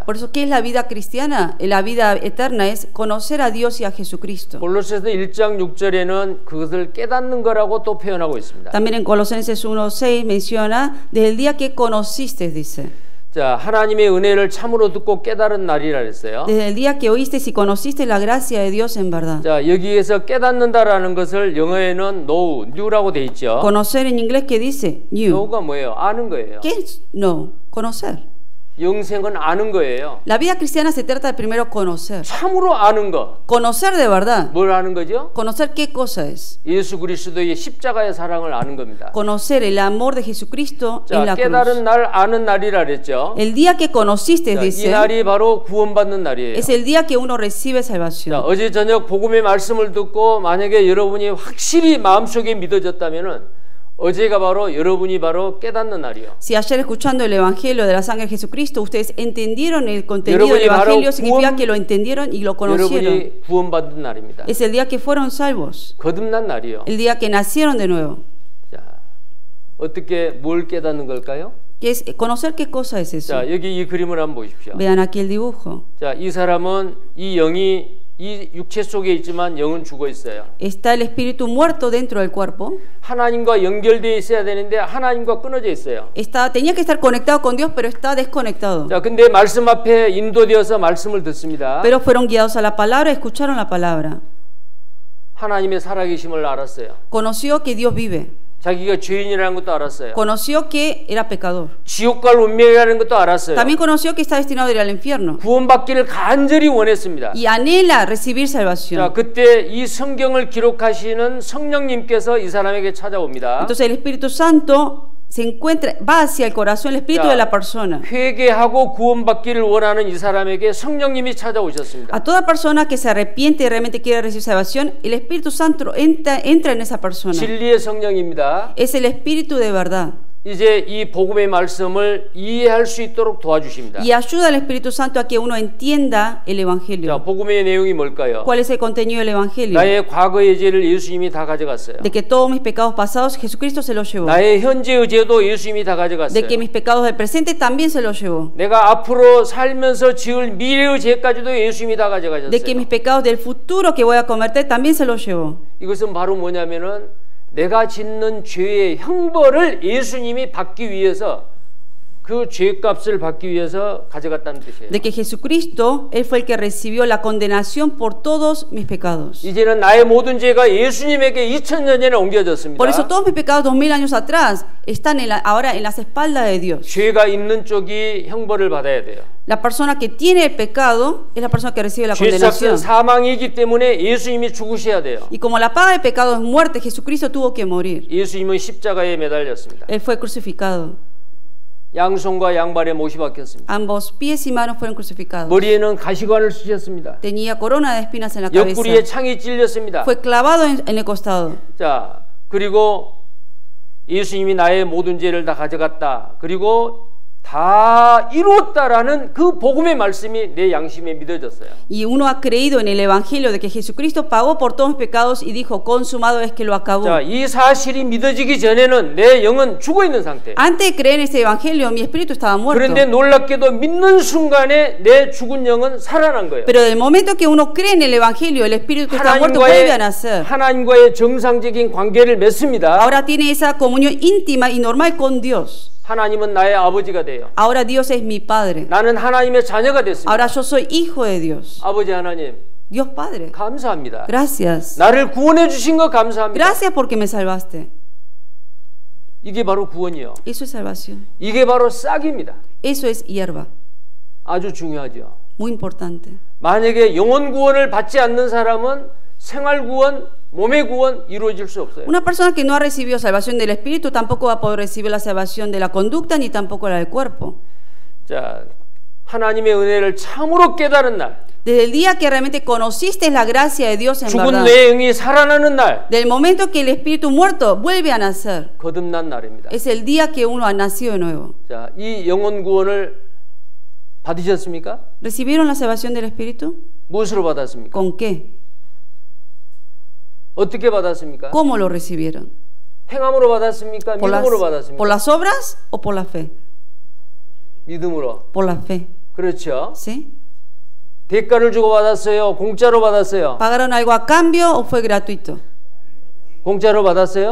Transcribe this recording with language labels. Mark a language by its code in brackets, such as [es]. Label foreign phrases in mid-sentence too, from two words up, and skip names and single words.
[es] Por eso, ¿qué es la vida cristiana? La vida eterna es conocer a Dios y a Jesucristo. [ko] 골로새서 1장 6절에는 그것을 깨닫는 거라고 또 표현하고 있습니다. [es] También en Colosenses 1:6 menciona desde el día que conociste, dice. [ko] 자, 하나님의 은혜를 참으로 듣고 깨달은 날이라 그랬어요. [es] Desde el día que oíste y conociste la gracia de Dios en verdad. [ko] 자, 여기에서 깨닫는다라는 것을 영어에는 know, new라고 돼 있죠. [es] Conocer en inglés, ¿qué dice? New. [ko] know가 뭐예요? 아는 거예요. [es] ¿Qué es know? Conocer. [ko] 영생은 아는 거예요. [es] La vida cristiana se trata de primero conocer. [ko] 참으로 아는 거. [es] Conocer de verdad. [ko] 뭘 아는 거죠? [es] Conocer qué cosa es. [ko] 예수 그리스도의 십자가의 사랑을 아는 겁니다. [es] Conocer el amor de Jesucristo en [ko] 자, [es] la cruz. [ko] 깨달은 날 아는 날이라 그랬죠. [es] El día que conociste, [ko] 자, 이 [es] dice, [ko] 날이 바로 구원받는 날이에요. [es] es el día que uno recibe [ko] 자, [es] salvación. [ko] 어제 저녁 복음의 말씀을 듣고 만약에 여러분이 확실히 마음속에 믿어졌다면은 어제가 바로 여러분이 바로 깨닫는 날이요. [es] Si ayer escuchando el Evangelio de la sangre de Jesucristo ustedes entendieron el contenido del [ko] 여러분이 바로 [es] Evangelio, significa [ko] 구원- [es] que lo entendieron y lo conocieron. [ko] 여러분이 구원받는 날입니다. [es] Es el día que fueron salvos, [ko] 거듭난 날이요. [es] el día que nacieron de nuevo. [ko] 자, 어떻게 뭘 깨닫는 걸까요? [es] Que es conocer qué cosa es eso. [ko] 자, 여기 이 그림을 한번 보십시오. [es] Vean aquí el dibujo. [ko] 자, 이 사람은 이 영이 이 육체 속에 있지만 영은 죽어 있어요. [es] Está el espíritu muerto dentro del cuerpo. [ko] 하나님과 연결되어 있어야 되는데 하나님과 끊어져 있어요. [es] Tenía que estar conectado con Dios, pero está desconectado. [ko] 자, 근데 말씀 앞에 인도되어서 말씀을 듣습니다. [es] Pero fueron guiados a la palabra, escucharon la palabra. [ko] 하나님의 살아계심을 알았어요. [es] Conoció que Dios vive. [ko] 자기가 죄인이라는 것도 알았어요. [es] Conoció que era pecador. [ko] 지옥 갈 운명이라는 것도 알았어요. [es] También conoció que está destinado a ir al infierno. [ko] 구원받기를 간절히 원했습니다. [es] Y anhela recibir [ko] 자, [es] salvación. [ko] 그때 이 성경을 기록하시는 성령님께서 이 사람에게 찾아옵니다. [es] Entonces el Espíritu Santo va hacia el corazón, el espíritu Ya. de la persona. [ko] 회개하고 구원받기를 원하는 이 사람에게 성령님이 찾아오셨습니다. [es] A toda persona que se arrepiente y realmente quiere recibir salvación, el Espíritu Santo entra en esa persona. [ko] 진리의 성령입니다. [es] Es el Espíritu de verdad. [ko] 이제 이 복음의 말씀을 이해할 수 있도록 도와주십니다. [es] Y ayuda al Espíritu Santo a que uno entienda el [ko] 자, [es] Evangelio. [ko] 복음의 내용이 뭘까요? [es] ¿Cuál es el contenido del Evangelio? [ko] 나의 과거의 죄를 예수님이 다 가져갔어요. [es] De que todos mis pecados pasados Jesucristo se los llevó. [ko] 나의 현재의 죄도 예수님이 다 [es] De que [ko] 가져갔어요. [es] mis pecados del presente también se los llevó. [ko] 내가 앞으로 살면서 지을 미래의 죄까지도 예수님이 다 [es] De que [ko] 가져가셨어요. [es] mis pecados del futuro que voy a cometer también se los llevó. [ko] 이것은 바로 뭐냐면은 내가 짓는 죄의 형벌을 예수님이 받기 위해서 그 죄값을 받기 위해서 가져갔다는 뜻이에요. [es] de que Jesucristo, Él fue el que recibió la condenación por todos mis pecados. [ko] 이제는 나의 모든 죄가 예수님에게 2000년 전에 옮겨졌습니다. [es] Por eso todos mis pecados 2000 años atrás están ahora en las espaldas de Dios. [ko] 죄가 있는 쪽이 형벌을 받아야 돼요. [es] La persona que tiene el pecado es la persona que recibe la [ko] 죄값은 [es] condenación. [ko] 사망이기 때문에 예수님이 죽으셔야 돼요. [es] Y como la paga del pecado es muerte, Jesucristo tuvo que morir. [ko] 예수님은 십자가에 매달렸습니다. [es] Él fue crucificado. [ko] 양손과 양발에 못이 박혔습니다. [es] Ambos pies y manos fueron crucificados. [ko] 머리에는 가시관을 쓰셨습니다. [es] Tenía corona de espinas en la cabeza. [ko] 옆구리에 창이 찔렸습니다. [es] Fue clavado en el costado. [ko] 자, 그리고 예수님이 나의 모든 죄를 다 가져갔다. 그리고 다 이루었다라는 그 복음의 말씀이 내 양심에 믿어졌어요. [es] Y uno ha creído en el evangelio de que Jesucristo pagó por todos mis pecados y dijo, consumado es que lo acabó. [ko] 자, 이 사실이 믿어지기 전에는 내 영은 죽어 있는 상태. [es] Antes de creer en ese evangelio, mi espíritu estaba muerto. [ko] 그런데 놀랍게도 믿는 순간에 내 죽은 영은 살아난 거예요. [es] Pero del momento que uno cree en el evangelio, el espíritu que está muerto vuelve a nacer. [ko] 하나님과의 정상적인 관계를 맺습니다. [es] Ahora tiene esa comunión íntima y normal con Dios. [ko] 하나님은 나의 아버지가 돼요. [es] Ahora Dios es mi Padre. [ko] 나는 하나님의 자녀가 됐습니다. [es] Ahora yo soy hijo de Dios. [ko] 아버지 하나님, [es] Dios Padre. [ko] 감사합니다. [es] Gracias. [ko] 나를 구원해 주신 거 감사합니다. [es] Gracias porque me salvaste. [ko] 이게 바로 구원이요. [es] Eso es salvación. [ko] 이게 바로 싹입니다. [es] Eso es hierba. [ko] 아주 중요하죠. [es] Muy importante. [ko] 만약에 영혼 구원을 받지 않는 사람은 생활 구원, 몸의 구원 이루어질 수 없어요. [es] Una persona que no ha recibido salvación del espíritu tampoco va a poder recibir la salvación de la conducta ni tampoco la del cuerpo. [ko] 자, 하나님의 은혜를 참으로 깨달은 날, [es] Desde el día que realmente conociste la gracia de Dios en [ko] 죽은 [es] verdad, [ko] 내 영이 살아나는 날, [es] del momento que el espíritu muerto vuelve a nacer, [ko] 거듭난 날입니다. [es] es el día que uno ha nacido de nuevo. [ko] 자, 이 영혼 구원을 받으셨습니까? [es] ¿Recibieron la salvación del espíritu? [ko] 무엇으로 받았습니까? [es] ¿Con qué? [ko] 어떻게 받았습니까? [es] ¿Cómo lo recibieron? [ko] 행함으로 받았습니까? 믿음으로 받았습니까? [es] ¿Por las obras o por la fe? [ko] 믿음으로. [es] Por la fe. [ko] 그렇죠. [es] ¿Sí? [ko] 대가를 주고 받았어요? 공짜로 받았어요? [es] ¿Pagaron algo a cambio o fue gratuito? [ko] 공짜로 받았어요?